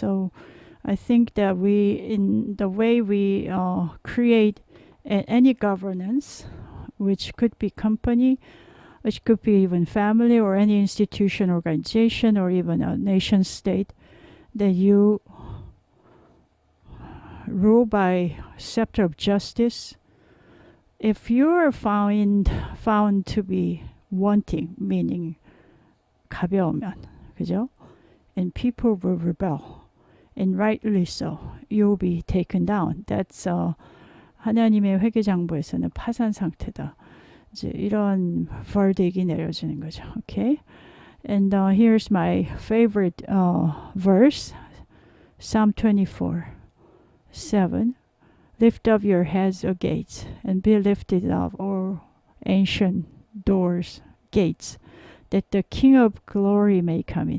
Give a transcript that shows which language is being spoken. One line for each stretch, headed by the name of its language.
English: So I think that in the way we create any governance, which could be company, which could be even family or any institution, organization, or even a nation state, that you rule by scepter of justice. If you're found to be wanting, meaning
Korean: 가벼우면, 그죠?
English: And people will rebel, and rightly so, you'll be taken down. That's
Korean: 하나님의 회개장부에서는 파산 상태다. 이제 이런 verdict이 내려지는 거죠.
English: Okay? And here's my favorite verse, Psalm 24:7. Lift up your heads, O gates, and be lifted up, all ancient doors, gates, that the King of glory may come in.